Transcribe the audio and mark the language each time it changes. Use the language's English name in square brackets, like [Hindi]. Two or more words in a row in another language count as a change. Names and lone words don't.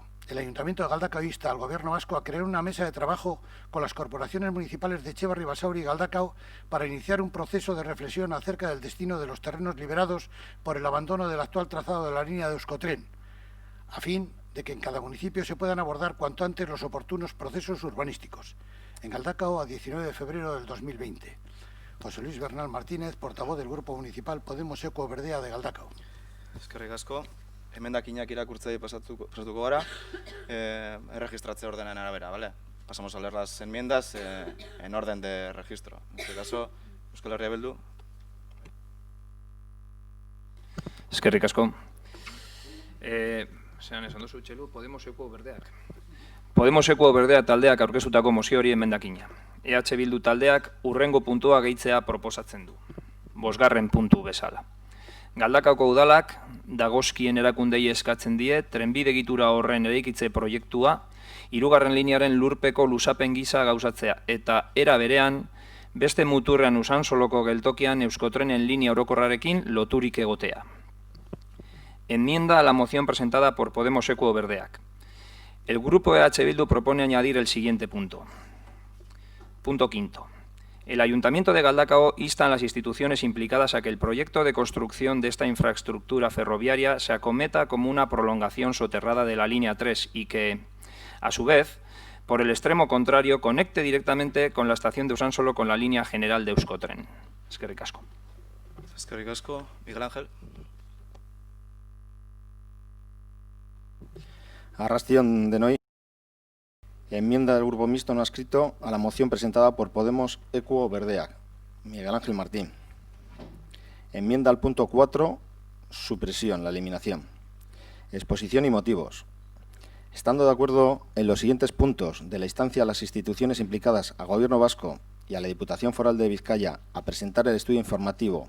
[Spanish] El Ayuntamiento de Galdakao insta al Gobierno vasco a crear una mesa de trabajo con las corporaciones municipales de Etxebarri, Basauri y Galdakao para iniciar un proceso de reflexión acerca del destino de los terrenos liberados por el abandono del actual trazado de la línea de Euskotren, a fin de que en cada municipio se puedan abordar cuanto antes los oportunos procesos urbanísticos. En Galdakao, a 19 de febrero del 2020. José Luis Bernal Martínez, portavoz del Grupo Municipal Podemos Equo Berdea de Galdakao. [Basque] Eskerrik asko. Emendakinak irakurtzei pasatuko gara, erregistratze ordenan arabera, ¿vale? [Spanish] Pasamos a leer las enmiendas en orden de registro. En este caso, Euskal Herria Bildu. [Basque] Eskerrik asko. Zeran esan duzu, Txelu, Podemos Equo Berdeak. Podemos Equo Berdea taldeak aurkeztutako mozio hori emendakina. EH Bildu taldeak hurrengo puntua gehitzea proposatzen du. 5. puntu bezala. Galdakaoko udalak dagozkien erakundei eskatzen die trenbide egitura horren eraikitze proiektua 3. linearen lurpeko luzapen gisa gauzatzea eta era berean beste muturrean Usansoloko geltokian Euskotrenen linea orokorrarekin loturik egotea. [Spanish] Enmienda a la moción presentada por Podemos Equo Berdeak. El grupo EH Bildu propone añadir el siguiente punto. Punto 5. El Ayuntamiento de Galdakao insta a las instituciones implicadas a que el proyecto de construcción de esta infraestructura ferroviaria se acometa como una prolongación soterrada de la línea 3 y que, a su vez, por el extremo contrario, conecte directamente con la estación de Usansolo con la línea general de Euskotren. [Basque] Eskerrik asko. Eskerrik asko. Miguel Ángel. Arrastion denoi. [Spanish] Enmienda del Grupo Mixto no adscrito a la moción presentada por Podemos Equo Berdeak. Miguel Ángel Martín. Enmienda al punto 4, supresión, la eliminación. Exposición y motivos. Estando de acuerdo en los siguientes puntos de la instancia a las instituciones implicadas al Gobierno vasco y a la Diputación Foral de Vizcaya a presentar el estudio informativo.